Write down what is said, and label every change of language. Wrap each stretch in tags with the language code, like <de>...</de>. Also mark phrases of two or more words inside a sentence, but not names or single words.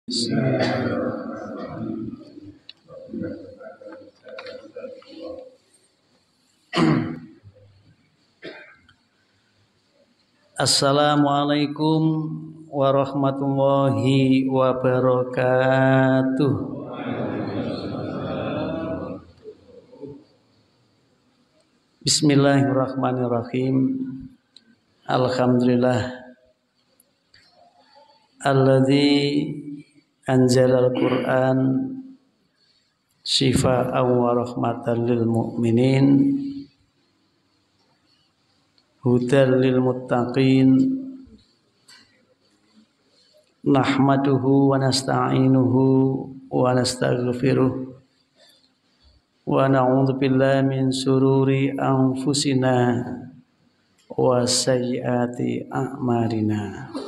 <ar>السلام عليكم ورحمة الله وبركاته. بسم الله الرحمن الرحيم. الحمد لله الذي أنزل القرآن شفاء ورحمة للمؤمنين هدى للمتقين نحمده ونستعينه ونستغفره ونعوذ بالله من شرور أنفسنا وسيئات أعمالنا.</ar>